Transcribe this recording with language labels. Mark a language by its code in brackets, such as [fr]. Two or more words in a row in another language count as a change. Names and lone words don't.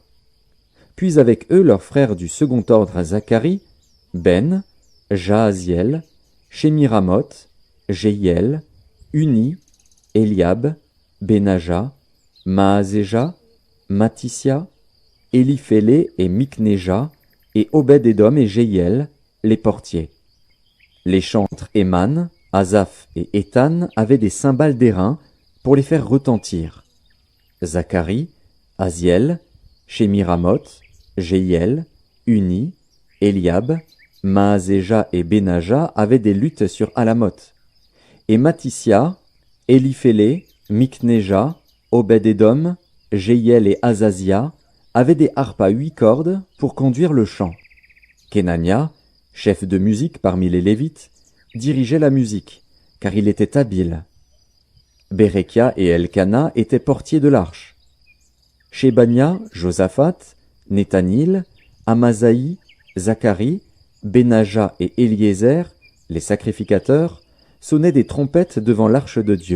[fr] Puis avec eux leurs frères du second ordre Zacharie, Ben, Jaaziel, Shemiramoth, Jéhiel, Uni, Eliab, Benaja, Maazéja, Matissia, Éliphélé et Miknéja, et Obed-Édom et Jéhiel, les portiers. Les chantres Éman, Asaph et Étan avaient des cymbales d'airain pour les faire retentir. Zacharie, Aziel, Shemiramoth, Jéhiel, Uni, Eliab, Maazéja et Benaja avaient des luths sur Alamoth. Et Matissia, Éliphélé, Miknéja, Obed-Édom, Jéhiel et Azazia avait des harpes à 8 cordes pour conduire le chant. Kenania, chef de musique parmi les Lévites, dirigeait la musique, car il était habile. Bérekia et Elkana étaient portiers de l'arche. Shébania, Josaphat, Nethanil, Amasaï, Zacharie, Benaja et Éliézer, les sacrificateurs, sonnaient des trompettes devant l'arche de Dieu.